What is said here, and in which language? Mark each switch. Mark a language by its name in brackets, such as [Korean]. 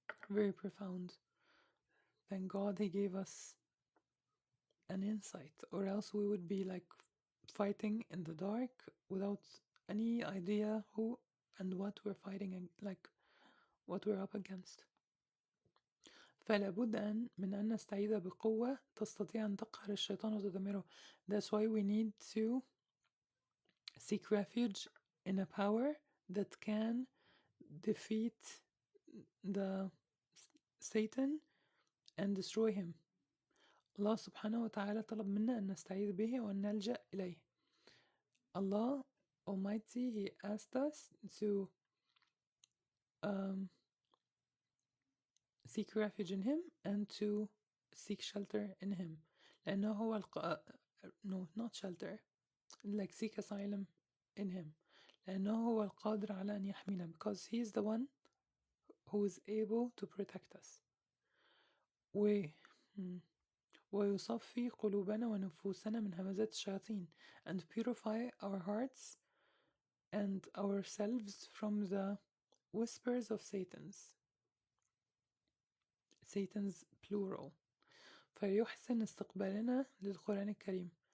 [English] Very profound. Thank God he gave us an insight, or else we would be like fighting in the dark without any idea who and what we're fighting, like what we're up against. [Arabic] فلا بد من أن نستعيذ بقوة تستطيع أن تقهر الشيطان وتدمره. [English] That's why we need to seek refuge in a power that can defeat the Satan and destroy him. [Arabic] Allah subhanahu wa ta'ala طلب منا أن نستعيذ به وأن نلجأ إليه. [English] Allah Almighty, He asked us to seek refuge in Him and to seek shelter in Him. [Arabic] لأنه هو [English] no, not shelter, like seek asylum in Him. [Arabic] لأنه هو القادر على أن يحمينا, [English] because He is the one who is able to protect us. [Arabic] ويصفي قلوبنا ونفوسنا من همزات الشياطين, [English] and purify our hearts and ourselves from the whispers of Satan's plural. [Arabic] فيحسن استقبالنا للقرآن الكريم.